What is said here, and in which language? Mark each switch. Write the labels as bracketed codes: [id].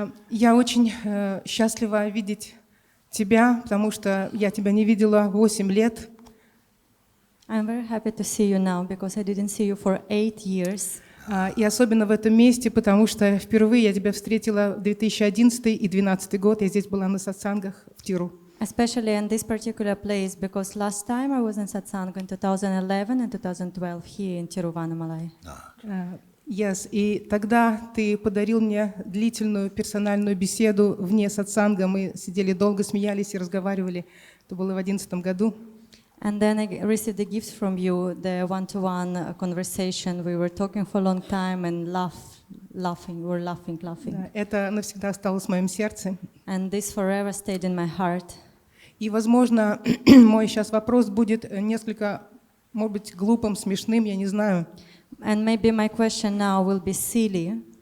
[ru] Я очень счастлива видеть тебя, потому что я тебя не видела 8 лет. [en] I'm very happy to see you now because I didn't see you for 8 years. [ru] И особенно в этом месте, потому что впервые я тебя встретила в 2011 и 2012 год. Я здесь была на сатсангах в Тиру. [en] Especially in this particular place because last time I was in Satsang in 2011 and 2012 here in Tiruvannamalai. Yes. [ru] И тогда ты подарил мне длительную персональную беседу вне сатсанга. Мы сидели долго, смеялись и разговаривали. Это было в 2011 году. [en] And then I received a gift from you, the one-to-one conversation. We were talking for a long time and laughing. We were laughing. [ru] Это навсегда осталось в моем сердце. [en] And this forever stayed in my heart. [ru] И, возможно, мой сейчас вопрос будет несколько, может быть, глупым, смешным, я не знаю. [en] And maybe my question now will be silly.